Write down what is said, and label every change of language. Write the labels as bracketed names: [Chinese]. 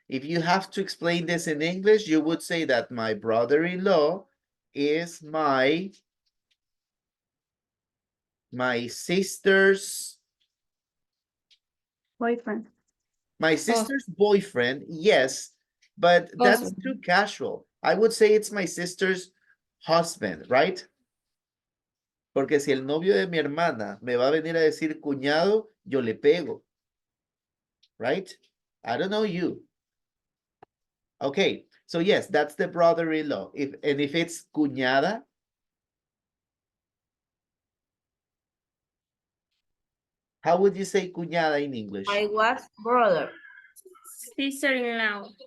[English] If you have to explain this in English, you would say that my brother-in-law is my sister's Boyfriend. my sister's boyfriend, yes, but that's too casual. I would say it's my sister's husband, right? [Spanish] Porque si el novio de mi hermana me va a venir a decir cuñado, yo le pego. [English] Right? I don't know you. Okay, so yes, that's the brother-in-law. If it's cuñada, how would you say cuñada in English? My wife's brother. Sister-in-law.